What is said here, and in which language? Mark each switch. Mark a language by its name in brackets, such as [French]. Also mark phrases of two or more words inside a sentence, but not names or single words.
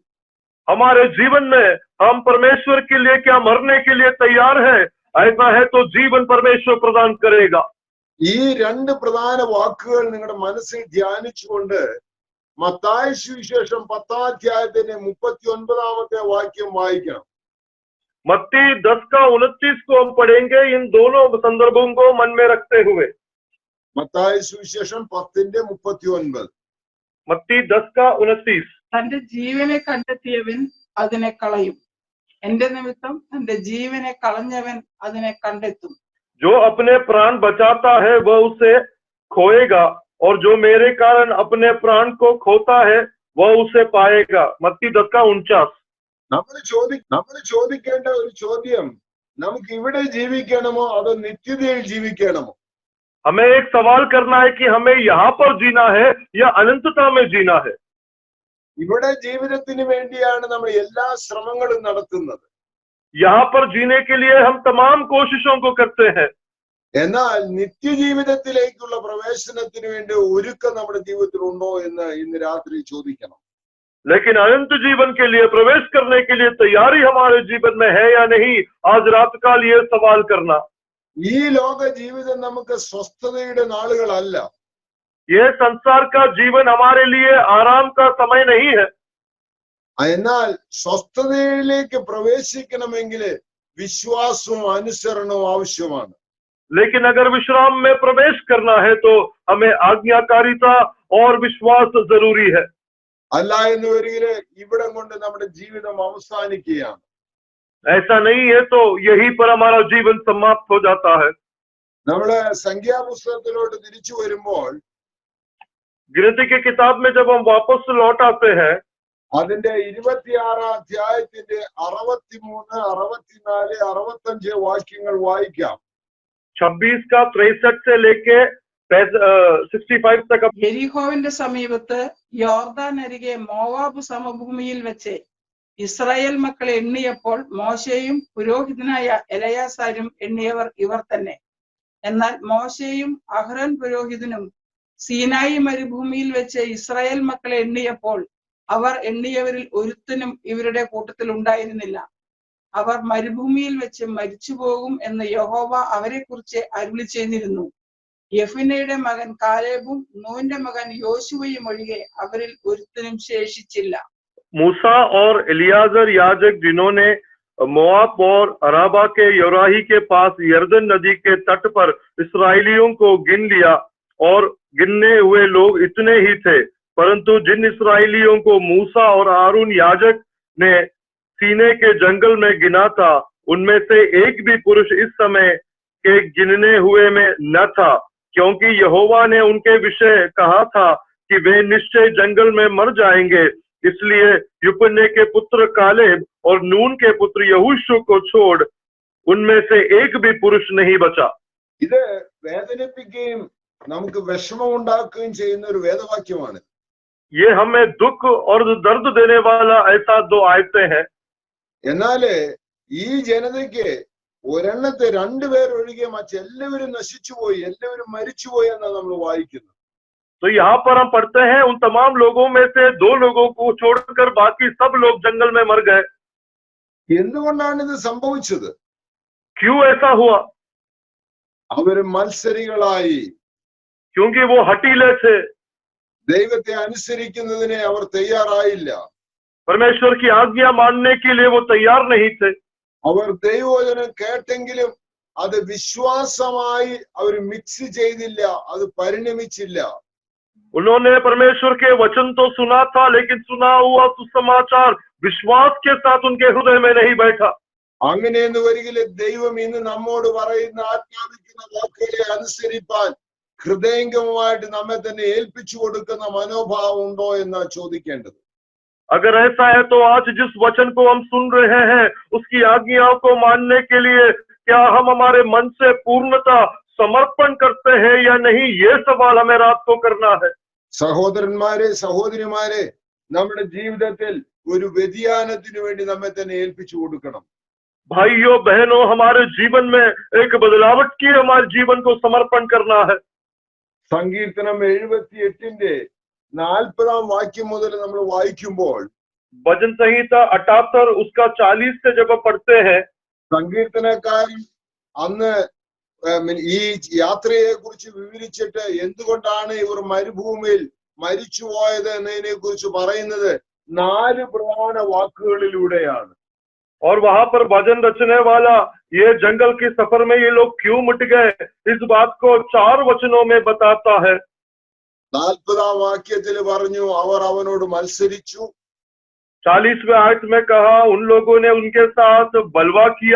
[Hindi] हमारे जीवन में हम परमेश्वर के लिए क्या मरने के लिए तैयार है? ऐसा है तो जीवन परमेश्वर प्रदान करेगा. [Malayalam] ഈ രണ്ട് പ്രധാന വാക്കുകൾ നിങ്ങളുടെ മനസ്സിൽ ധ്യാനിച്ചുകൊണ്ട് മത്തായി സുവിശേഷം 10 അധ്യായത്തിന്റെ 39 വാക്യം വായിക്കണം. [Hindi] मत्ती 10:29 को हम पढ़ेंगे, इन दोनों संदर्भों को मन में रखते हुए. [Malayalam] മത്തായി സുവിശേഷം 10:39. [Hindi] मत्ती 10:29. [Malayalam] തന്റെ ജീവനെ കണ്ടെത്തിയവൻ അതിനെ കളയും, എന്റെ നിമിത്തം തന്റെ ജീവനെ കളഞ്ഞവൻ അതിനെ കണ്ടെത്തും. [Hindi] जो अपने प्राण बचाता है वह उसे खोएगा, और जो मेरे कारण अपने प्राण को खोता है वह उसे पाएगा. मत्ती 10:49. [Malayalam] നമ്മൾ ചോദിക്കേണ്ട ഒരു ചോദ്യം, നമുക്ക് ഇവിടെ ജീവിക്കണമോ അതോ നിത്യതയിൽ ജീവിക്കണമോ? [Hindi] हमें एक सवाल करना है कि हमें यहाँ पर जीना है या अनंतता में जीना है. [Malayalam] ഇവിടെ ജീവിതത്തിന് വേണ്ടിയാണ് നമ്മൾ എല്ലാ ശ്രമങ്ങളും നടത്തുന്നത്. [Hindi] यहाँ पर जीने के लिए हम तमाम कोशिशों को करते हैं. [Malayalam] എന്നാൽ നിത്യജീവിതത്തിലേക്കുള്ള പ്രവേശനത്തിന് വേണ്ടി ഒരുക്കം നമ്മുടെ ജീവിതത്തിൽ ഉണ്ടോ എന്ന് ഇന്ന് രാത്രി ചോദിക്കണം. [Hindi] लेकिन अनंत जीवन के लिए प्रवेश करने के लिए तैयारी हमारे जीवन में है या नहीं, आज रात का ये सवाल करना. [Malayalam] ഈ ലോക ജീവിതം നമുക്ക് സ്വസ്ഥതയുടെ നാളുകളല്ല. [Hindi] यह संसार का जीवन हमारे लिए आराम का समय नहीं है. [Malayalam] എന്നാൽ സ്വസ്ഥതയിലേക്ക് പ്രവേശിക്കണമെങ്കിൽ വിശ്വാസവും അനുസരണവും ആവശ്യമാണ്. [Hindi] लेकिन अगर विश्राम में प्रवेश करना है तो हमें आज्ञाकारिता और विश्वास जरूरी है. [Malayalam] അല്ല എന്ന് വരികില് ഇവിടം കൊണ്ട് നമ്മുടെ ജീവിതം അവസാനിക്കുകയാണ്. [Hindi] ऐसा नहीं है तो यहीं पर हमारा जीवन समाप्त हो जाता है. [Malayalam] നമ്മള് സംഖ്യാപുസ്തകത്തിലോട്ട് തിരിച്ചു വരുമ്പോൾ [Hindi] गिनती की किताब में जब हम वापस लौट आते हैं, [Malayalam] അതിന്റെ 26 അധ്യായത്തിന്റെ 63, 64, 65 വാക്യങ്ങൾ വായിക്കാം. [Hindi] 26 का 63 से लेके 65 तक. [Malayalam] യെരിഹോവിന്റെ സമീപത്ത് യോർദാൻ അരികെ മോവാബ് സമഭൂമിയിൽ വെച്ച് ഇസ്രായേൽ മക്കളെ എണ്ണിയപ്പോൾ മോശയും പുരോഹിതനായ എലയാസാരും എണ്ണിയവർ ഇവർ തന്നെ. എന്നാൽ മോശയും അഹ്റോൻ പുരോഹിതനും സീനായി മരുഭൂമിയിൽ വെച്ച് ഇസ്രായേൽ മക്കളെ എണ്ണിയപ്പോൾ അവർ എണ്ണിയവരിൽ ഒരുത്തനും ഇവരുടെ കൂട്ടത്തിൽ ഉണ്ടായിരുന്നില്ല. അവർ മരുഭൂമിയിൽ വെച്ച് മരിച്ചുപോകും എന്ന് യഹോവ അവരെ കുറിച്ച് അരുളി ചെയ്തിരുന്നു. യെഫുന്നെയുടെ മകൻ കാലേബും നൂന്റെ മകൻ യോശുവയും ഒഴികെ അവരിൽ ഒരുത്തനും ശേഷിച്ചില്ല. [Hindi] मूसा और एलियाजर याजक जिन्होंने मोआब और अराबा के योराही के पास यर्दन नदी के तट पर इस्राएलियों को गिन लिया, और गिनने हुए लोग इतने ही थे, परंतु जिन इस्राएलियों को मूसा और हारून याजक ने सीने के जंगल में गिना था, उनमें से एक भी पुरुष इस समय के गिनने हुए में न था, क्योंकि यहोवा ने उनके विषय कहा था कि वे निश्चय जंगल में मर जाएंगे। इसलिए युपन्ने के पुत्र कालेब और नून के पुत्र यहोशू को छोड़ उनमें से एक भी पुरुष नहीं बचा। [Malayalam] ഇത് വേദനിപ്പിക്കുകയും നമുക്ക് വിഷമം ഉണ്ടാക്കുകയും ചെയ്യുന്ന ഒരു വേദവാക്യമാണ്. [Hindi] ये हमें दुख और दर्द देने वाला ऐसा दो आयतें हैं। [Malayalam] എന്നാല് ഈ ജനതയ്ക്ക് ഒരെണ്ണത്തെ രണ്ടുപേർ ഒഴികെ മറ്റെല്ലാവരും നശിച്ചുപോയി, എല്ലാവരും മരിച്ചുപോയി എന്നാണ് നമ്മൾ വായിക്കുന്നത്. [Hindi] तो यहाँ पर हम पढ़ते हैं उन तमाम लोगों में से दो लोगों को छोड़कर बाकी सब लोग जंगल में मर गए। [Malayalam] എന്തുകൊണ്ടാണ് ഇത് സംഭവിച്ചത്? [Hindi] क्यों ऐसा हुआ? [Malayalam] അവര് മത്സരികളായി. [Hindi] क्योंकि वो हठीले थे, [Malayalam] ദൈവത്തെ അനുസരിക്കുന്നതിനെ അവർ തയ്യാറായില്ല. [Hindi] परमेश्वर की आज्ञा मानने के लिए वो तैयार नहीं थे। [Malayalam] അവർ ദൈവവചനം കേട്ടെങ്കിലും അത് വിശ്വാസമായി അവർ മിക്സ് ചെയ്തില്ല, അത് പരിണമിച്ചില്ല. [Hindi] उन्होंने परमेश्वर के वचन तो सुना था, लेकिन सुना हुआ सुसमाचार विश्वास के साथ उनके हृदय में नहीं बैठा। [Malayalam] അങ്ങനെയെന്ന് വരികില് ദൈവം ഇന്ന് നമ്മോട് പറയുന്ന ആജ്ഞാപിക്കുന്ന വാക്കുകളെ അനുസരിപ്പാൻ ഹൃദയംഗമമായിട്ട് നമ്മെ തന്നെ ഏൽപ്പിച്ചു കൊടുക്കുന്ന മനോഭാവം ഉണ്ടോ എന്ന് ചോദിക്കേണ്ടത്. [Hindi] अगर ऐसा है तो आज जिस वचन को हम सुन रहे हैं उसकी आज्ञाओं को मानने के लिए क्या हम हमारे मन से पूर्णता समर्पण करते हैं या नहीं, ये सवाल हमें रात को करना है। [Malayalam] സഹോദരന്മാരെ, സഹോദരിമാരെ, നമ്മുടെ ജീവിതത്തിൽ ഒരു വ്യതിയാനത്തിന് വേണ്ടി നമ്മെ തന്നെ ഏൽപ്പിച്ചു കൊടുക്കണം. [Hindi] भाइयों बहनों, हमारे जीवन में एक बदलावट की हमारे जीवन को समर्पण करना है। [Malayalam] സങ്കീർത്തനം 78-ന്റെ 40-ാം വാക്യം മുതൽ നമ്മൾ വായിക്കുമ്പോൾ [Hindi] भजन संहिता 78 उसका 40 से जब हम पढ़ते हैं, [Malayalam] സങ്കീർത്തനക്കാരൻ അന്ന് ഈ യാത്രയെ കുറിച്ച് വിവരിച്ചിട്ട് എന്തുകൊണ്ടാണ് ഇവർ മരുഭൂമിയിൽ മരിച്ചുപോയത് എന്നതിനെ കുറിച്ച് പറയുന്നത് 4 പ്രധാന വാക്കുകളിലൂടെയാണ്. [Hindi] और वहां पर भजन रचने वाला ये जंगल के सफर में ये लोग क्यों मिट गए, इस बात को 4 वचनों में बताता है। [Malayalam] 40-ാം വാക്യത്തിൽ പറഞ്ഞു അവർ അവനോട് മത്സരിച്ചു. [Hindi] 40वें आयत में कहा उन लोगों ने उनके साथ बलवा किया,